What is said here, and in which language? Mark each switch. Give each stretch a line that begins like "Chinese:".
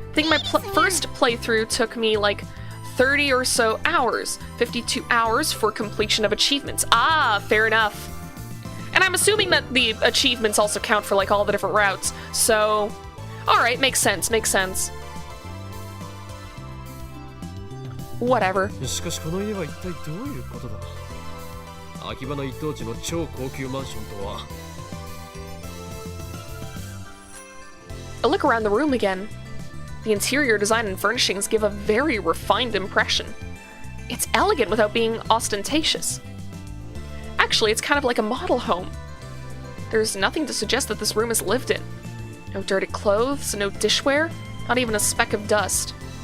English: I think my first playthrough took me like 30 or so hours. 52 hours for completion of achievements. Ah, fair enough. And I'm assuming that the achievements also count for, like, all the different routes. So, alright, makes sense, makes sense. Whatever.
Japanese: しかしこの家は一体どういうことだ。秋葉の一等地の超高級マンションとは。
English: A look around the room again. The interior design and furnishings give a very refined impression. It's elegant without being ostentatious. Actually, it's kind of like a model home. There's nothing to suggest that this room is lived in. No dirty clothes, no dishware, not even a speck of dust.